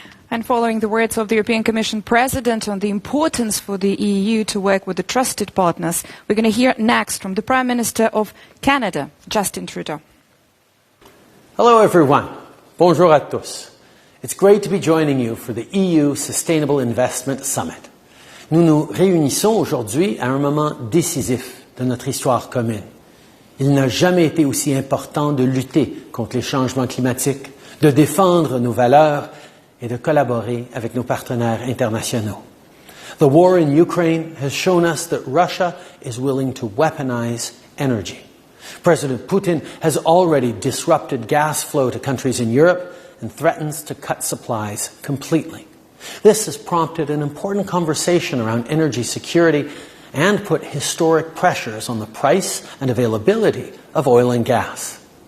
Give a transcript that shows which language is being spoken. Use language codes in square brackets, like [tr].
[en] And following the words of the European Commission President on the importance for the EU to work with the trusted partners, we're going to hear next from the Prime Minister of Canada, Justin Trudeau. Hello everyone. [fr] Bonjour à tous. [en] It's great to be joining you for the EU Sustainable Investment Summit. [fr] Nous nous réunissons aujourd'hui à un moment décisif de notre histoire commune. Il n'a jamais été aussi important de lutter contre les changements climatiques, de défendre nos valeurs et de collaborer avec nos partenaires internationaux. [en] The war in Ukraine has shown us that Russia is willing to weaponize energy. President Putin has already disrupted gas flow to countries in Europe and threatens to cut supplies completely. This has prompted an important conversation around energy security and put historic pressures on the price and availability of oil and gas.